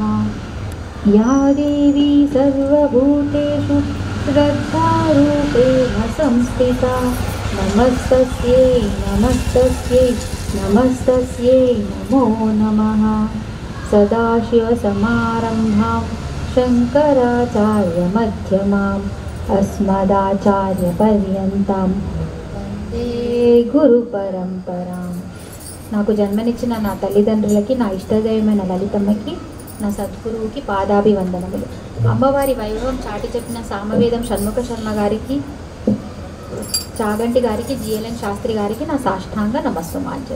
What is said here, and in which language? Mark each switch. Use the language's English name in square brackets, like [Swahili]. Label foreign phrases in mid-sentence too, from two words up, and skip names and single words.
[Sanskrit] या देवी सर्वभूतेषु श्रद्धारूपेण संस्थिता नमस्तस्यै नमस्तस्यै नमस्तस्यै नमो नमः। सदाशिवसमारम्भां शङ्कराचार्यमध्यमाम् अस्मदाचार्यपर्यन्तां వందే గురుపరంపరాం। [Telugu] నాకు జన్మనిచ్చిన నా తల్లిదండ్రులకి, నా ఇష్టదైవమైన లలితమ్మకి, నా సద్గురువుకి పాదాభివందనములు। అమ్మవారి వైభవం చాటి చెప్పిన సామవేదం షణ్ముఖ శర్మ గారికి, చాగంటి గారికి, జిఎల్ఎన్ శాస్త్రి గారికి నా సాష్టాంగ నమస్సుమాంజలి।